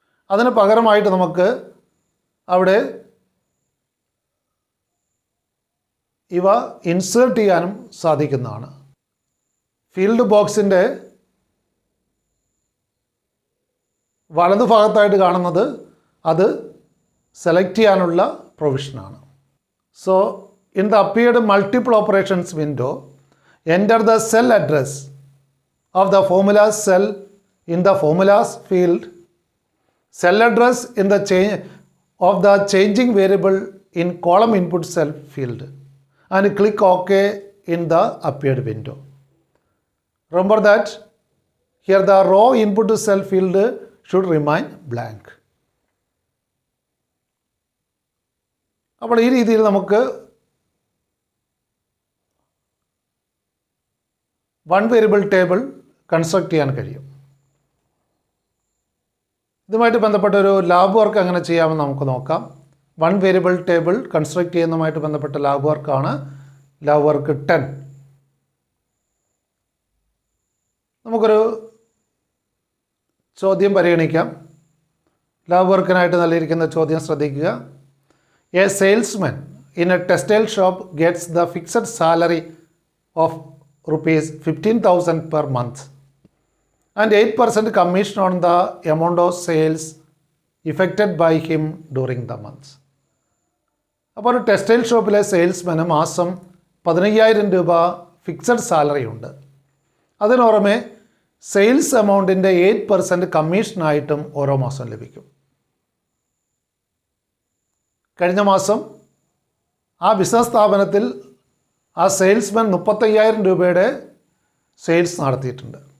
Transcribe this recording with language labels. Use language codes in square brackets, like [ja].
[ml] അതിന് പകരമായിട്ട് നമുക്ക് അവിടെ ഇവ ഇൻസേർട്ട് ചെയ്യാനും സാധിക്കുന്നതാണ്. ഫീൽഡ് ബോക്സിൻ്റെ വലതുഭാഗത്തായിട്ട് കാണുന്നത് അത് സെലക്ട് ചെയ്യാനുള്ള പ്രൊവിഷനാണ്. [en] So in the appeared multiple operations window enter the cell address of the formulas cell in the formulas field, cell address in the of the changing variable in column input cell field, and click OK in the appeared window. Remember that here the row input cell field should remain blank. [ml] അപ്പോൾ ഈ രീതിയിൽ നമുക്ക് one variable table construct ചെയ്യാൻ കഴിയും. ഇതുമായിട്ട് ബന്ധപ്പെട്ട ഒരു lab work എങ്ങനെ ചെയ്യാമെന്ന് നമുക്ക് നോക്കാം. വൺ വേരിയബിൾ ടേബിൾ കൺസ്ട്രക്ട് ചെയ്യുന്നതുമായിട്ട് ബന്ധപ്പെട്ട ലാബ് വർക്കാണ് ലാബ് വർക്ക് 10. നമുക്കൊരു ചോദ്യം പരിഗണിക്കാം. ലാബ് വർക്കിനായിട്ട് നൽകിയിരിക്കുന്ന ചോദ്യം ശ്രദ്ധിക്കുക. [en] A salesman in a textile shop gets the fixed salary of ₹15,000 per month and 8% commission on the amount of sales effected by him during the month. [ml] അപ്പോൾ ഒരു ടെക്സ്റ്റൈൽ ഷോപ്പിലെ സെയിൽസ്മാന് മാസം 15,000 രൂപ ഫിക്സഡ് സാലറി ഉണ്ട്. അതിന് പുറമെ സെയിൽസ് എമൗണ്ടിൻ്റെ 8% കമ്മീഷനായിട്ടും ഓരോ മാസം ലഭിക്കും. കഴിഞ്ഞ മാസം ആ ബിസിനസ് സ്ഥാപനത്തിൽ ആ സെയിൽസ്മാൻ 35,000 രൂപയുടെ സെയിൽസ് നടത്തിയിട്ടുണ്ട്.